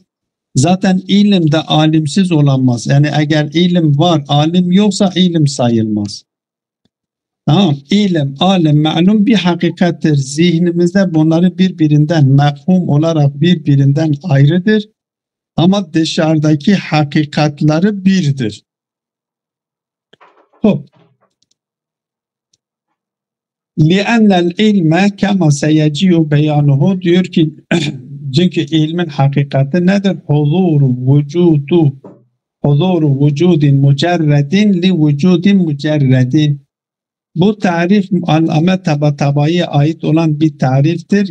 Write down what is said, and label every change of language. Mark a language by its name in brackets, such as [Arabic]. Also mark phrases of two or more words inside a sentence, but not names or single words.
[Turkish] Zaten ilim de alimsiz olamaz. Yani eğer ilim var, alim yoksa ilim sayılmaz. Tamam. İlim, alim, ma'lum bir hakikattir. Zihnimizde bunları birbirinden mefhum olarak birbirinden ayrıdır. Ama dışarıdaki hakikatları birdir. Hop. [Arabic] لأن العلم كما سيجيء بيانه [Turkish] diyor ki çünkü ilmin hakikati nedir? [Arabic] حضور وجود مجرد لوجود مجرد. [Turkish] Bu tarif Allame Tabatabayi'ye ait olan bir tariftir.